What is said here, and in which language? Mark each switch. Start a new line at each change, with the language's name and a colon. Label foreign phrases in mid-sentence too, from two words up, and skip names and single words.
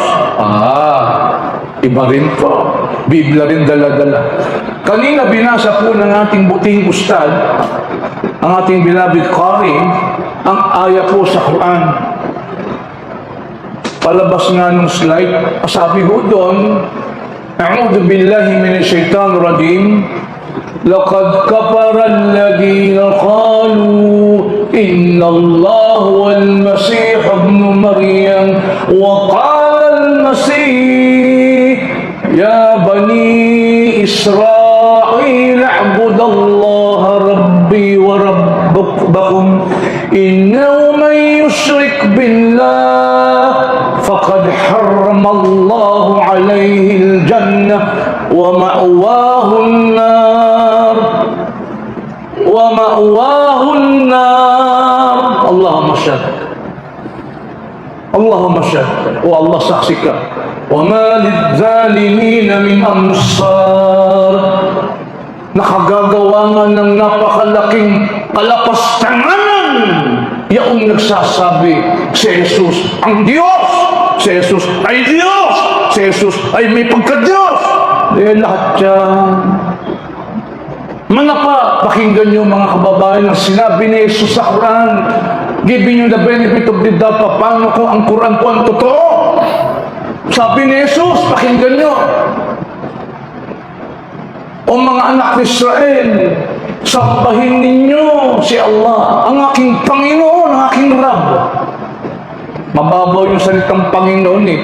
Filipino: Iba rin po. Biblia rin dala-dala. Kanina binasa po ng ating buting ustad, ang ating beloved Qari, ang aya po sa Quran. Palabas nga ng slide, sabi ko doon,
Arabic: أعوذ بالله من الشيطان الرجيم, لقد كفر الذين قالوا إن الله والمسيح ابن مريم وقال المسيح يا بني إسرائيل اعبدوا الله ربي وربكم إنه من يشرك بالله فقد حرم الله عليه الجنة ومأواه النار اللهم اشهد اللهم اشهد والله
Filipino: saksi ka
Arabic: وما للظالمين من أنصار.
Filipino: Nakagagawa nga ng napakalaking kalapastanganan yaong nagsasabi si Jesus ang Diyos, si Jesus ay Diyos, si Jesus ay may pagka-Diyos. Lahat yan. Mga pakinggan nyo mga kababayan ang sinabi ni Jesus sa Quran,
English: giving you the benefit of the doubt,
Filipino: paano kung ang Quran po ang totoo. Sabi ni Jesus, pakinggan nyo, o mga anak ni Israel, sambahin ninyo si Allah, ang aking Panginoon, ang aking Rab. Mababaw yung salitang Panginoon eh.